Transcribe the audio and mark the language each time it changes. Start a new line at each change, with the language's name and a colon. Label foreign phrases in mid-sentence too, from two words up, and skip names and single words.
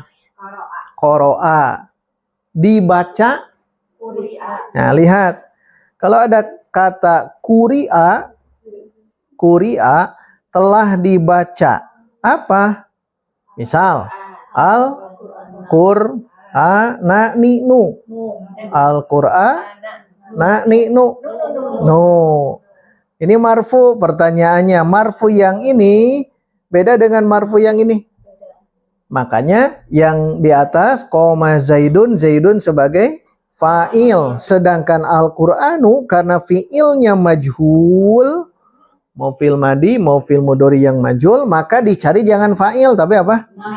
Indonesian: Qara'a. Dibaca. Nah, lihat. Kalau ada kata kuri'a telah dibaca. Apa? Misal, na ni nu. Al-Qur'an na ni nu. No. Ini marfu. Pertanyaannya, marfu yang ini beda dengan marfu yang ini. Makanya yang di atas koma Zaidun, Zaidun sebagai fa'il. Sedangkan Al-Qur'anu karena fi'ilnya majhul, mau
Arabic: fi'il madi,
Indonesian: mau
Arabic: fi'il mudhari
Indonesian: yang majhul, maka dicari jangan fa'il tapi apa?